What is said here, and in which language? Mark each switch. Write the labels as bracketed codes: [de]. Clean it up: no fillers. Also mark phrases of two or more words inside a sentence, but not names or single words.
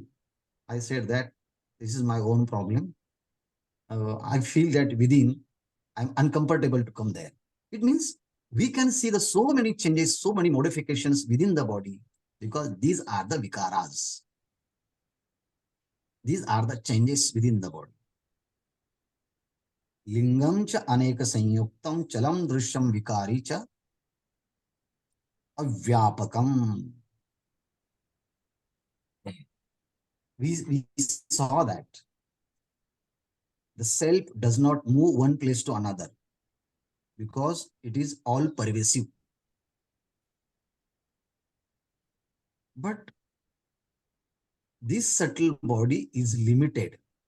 [en] I said that this is my own problem. I feel that within I'm uncomfortable to come there. It means we can see the so many changes, so many modifications within the body because these are the vikaras. These are the changes within the body. [sa] Lingam cha aneka sanyuktam chalam drishyam vikari cha avyapakam. [en] We saw that the self does not move one place to another because it is all pervasive. But this subtle body is limited.